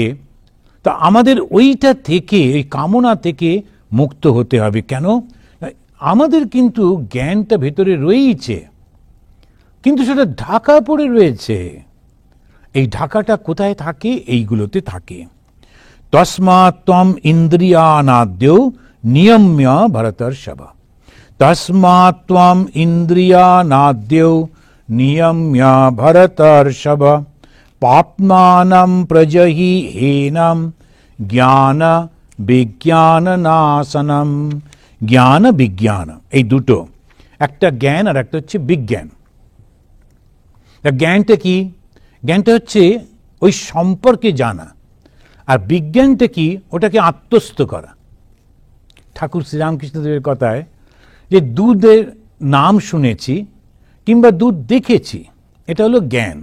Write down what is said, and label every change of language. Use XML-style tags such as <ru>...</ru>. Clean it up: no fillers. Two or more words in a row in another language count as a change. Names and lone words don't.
<bn>তা আমাদের ওইটা থেকে, এই কামনা থেকে মুক্ত হতে হবে। কেন? আমাদের কিন্তু জ্ঞানটা ভেতরে রয়েছে, কিন্তু সেটা ঢাকা পড়ে রয়েছে। এই ঢাকাটা কোথায় থাকে? এইগুলোতে থাকে।</bn> <sa>তস্মাৎ ত্বম ইন্দ্রিয়ানাদ্যৌ নিয়ম্য ভরতর্ষভ, তস্মাৎ ত্বম ইন্দ্রিয়ানাদ্যৌ নিয়ম্য ভরতর্ষভ, পাপ্মানম প্রজহি হেনম জ্ঞান বিজ্ঞান নাশনম।</sa> <bn>জ্ঞান বিজ্ঞান এই দুটো, একটা জ্ঞান আর একটা হচ্ছে বিজ্ঞান। জ্ঞানটা কি? জ্ঞানটা হচ্ছে ওই সম্পর্কে জানা, আর বিজ্ঞানটা কি? ওটাকে আত্মস্থ করা। ঠাকুর শ্রীরামকৃষ্ণদেবের কথায় যে দুধের নাম শুনেছি কিংবা দুধ দেখেছি, এটা হলো জ্ঞান।</bn>